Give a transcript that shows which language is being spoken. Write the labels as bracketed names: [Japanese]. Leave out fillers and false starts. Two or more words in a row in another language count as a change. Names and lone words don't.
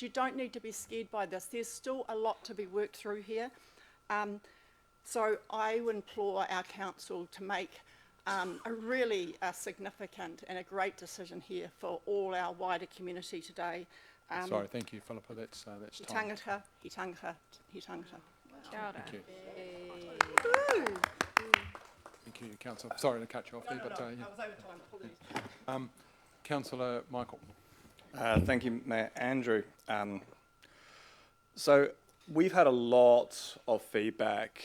[English] You don't need to be scared by this. There's still a lot to be worked through here. So I would implore our council to make a really significant and a great decision here for all our wider community today. Sorry, thank you, Philippa. That's time. [Māori] He tangata. Kia ora. [English] Thank you. Thank you, Councillor. Sorry to cut you off there, but I was over time. Councillor Michael. Thank you, Mayor Andrew. So we've had a lot of feedback.